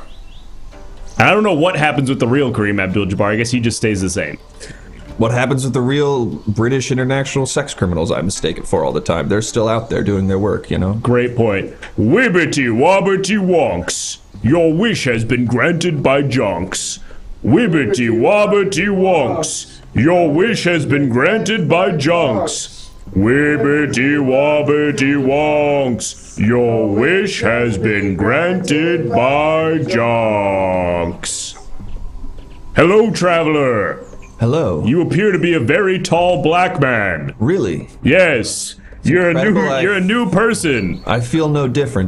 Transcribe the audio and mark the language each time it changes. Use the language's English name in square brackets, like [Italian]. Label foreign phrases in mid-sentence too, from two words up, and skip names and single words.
[English] And I don't know what happens with the real Kareem Abdul-Jabbar. I guess he just stays the same. What happens with the real British international sex criminals I mistake it for all the time? They're still out there doing their work, you know? Great point. Wibbity wobbity wonks. Your wish has been granted by Jonks. Wibbity wobbity wonks. Your wish has been granted by Jonks. Wibbity wobbity wonks, your wish has been granted by Jonks. Hello, traveler. Hello. You appear to be a very tall black man. Really? Yes. You're a new person. I feel no different.